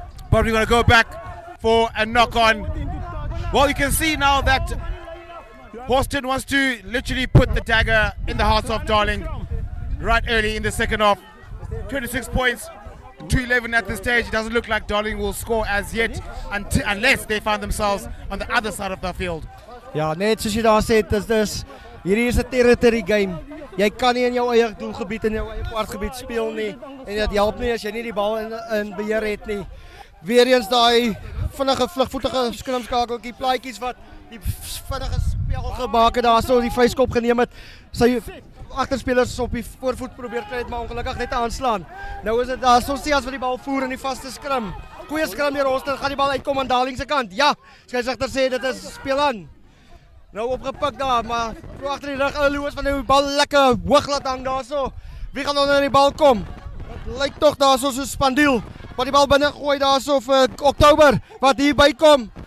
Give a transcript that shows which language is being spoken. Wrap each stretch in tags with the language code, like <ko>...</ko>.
<en>But we're going to go back for a knock on. Well, you can see now that Hawston wants to literally put the dagger in the hearts of Darling right early in the second half. 26 points to 11 at this stage. It doesn't look like Darling will score as yet unless they find themselves on the other side of the field.</en> <af>Ja, net soos jy daar sê, hierdie is 'n territory game. Jy kan nie in jou eie doelgebied en jou eie kwartgebied speel nie en dit help nie as jy nie die bal in beheer het nie. Weereens daai vinnige vlugvoetige skrimskakeltjie plaatjies wat die vinnige spel gemaak het daarso die vryskop geneem het. Sy agterspelers op die voorvoet probeer kry het maar ongelukkig net aanslaan. Nou is dit daar Sonsias wat die bal voer in die vaste skrim. Goeie skrim deur Hawston, gaan die bal uitkom aan Darling se kant. Ja, skeieregter sê dit is speel aan. Nou opgepik daar, maar agter die rug Louis van die bal lekker hoog laat hang daarso. Wie gaan onder die bal kom? Dit lyk tog daarso so Spandiel wat die bal binne gooi daarso vir Oktober wat hier bykom.</af>